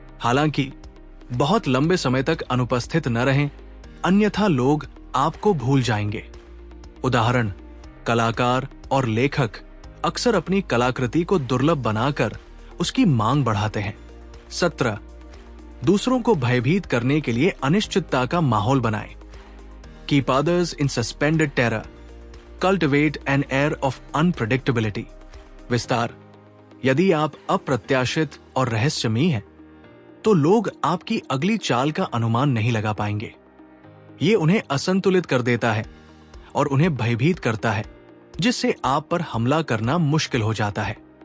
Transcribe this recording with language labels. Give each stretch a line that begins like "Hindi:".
Hindi: हालांकि बहुत लंबे समय तक अनुपस्थित न रहें, अन्यथा लोग आपको भूल जाएंगे। उदाहरण, कलाकार और लेखक अक्सर अपनी कलाकृति को दुर्लभ बनाकर उसकी मांग बढ़ाते हैं। 17. दूसरों को भयभीत करने के लिए अनिश्चितता का माहौल बनाएं।
English: Keep others in suspended terror. Cultivate an air of unpredictability.
Hindi: विस्तार, यदि आप अप्रत्याशित और रहस्यमयी हैं, तो लोग आपकी अगली चाल का अनुमान नहीं लगा पाएंगे। ये उन्हें असंतुलित कर देता है और उन्हें भयभीत करता है, जिससे आप पर हमला करना मुश्किल हो जाता है।